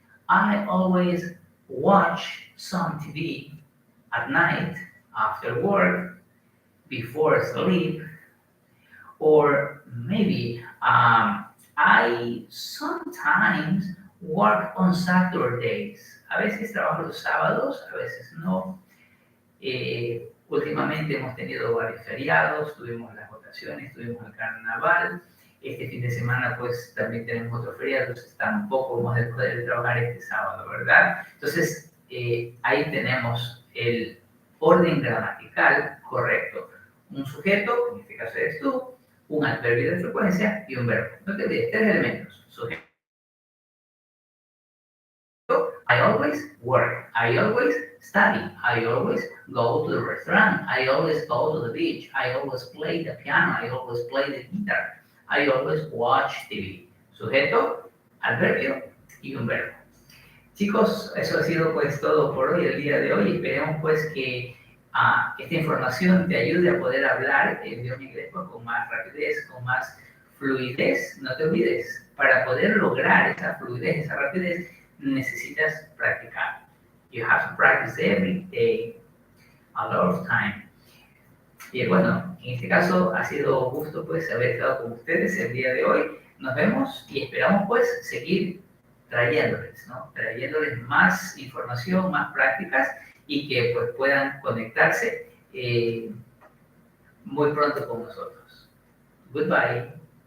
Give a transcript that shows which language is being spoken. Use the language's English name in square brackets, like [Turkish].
[English] I always watch some TV at night after work, before sleep. Or maybe I sometimes work on Saturdays. [Spanish] A veces trabajo los sábados, a veces no. Últimamente hemos tenido varios feriados, tuvimos las votaciones, tuvimos el carnaval. Este fin de semana pues también tenemos otro feriado, entonces tampoco vamos a poder trabajar este sábado, ¿verdad? Entonces ahí tenemos el orden gramatical correcto. Un sujeto, en este caso eres tú, un adverbio de frecuencia y un verbo. No te olvides, 3 elementos. Sujeto. [English] I always work. I always study. I always go to the restaurant. I always go to the beach. I always play the piano. I always play the guitar. I always watch TV. [Spanish] Sujeto, adverbio y un verbo. Chicos, eso ha sido pues todo por hoy, el día de hoy. Esperemos pues que esta información te ayude a poder hablar el idioma inglés pues, con más rapidez, con más fluidez. No te olvides, para poder lograr esa fluidez, esa rapidez, necesitas practicar. [English] You have to practice every day, a lot of time. [Spanish] Y bueno, en este caso ha sido un gusto pues haber estado con ustedes el día de hoy. Nos vemos y esperamos pues seguir trayéndoles, ¿no? Trayéndoles más información, más prácticas y que pues puedan conectarse muy pronto con nosotros. [English] Goodbye.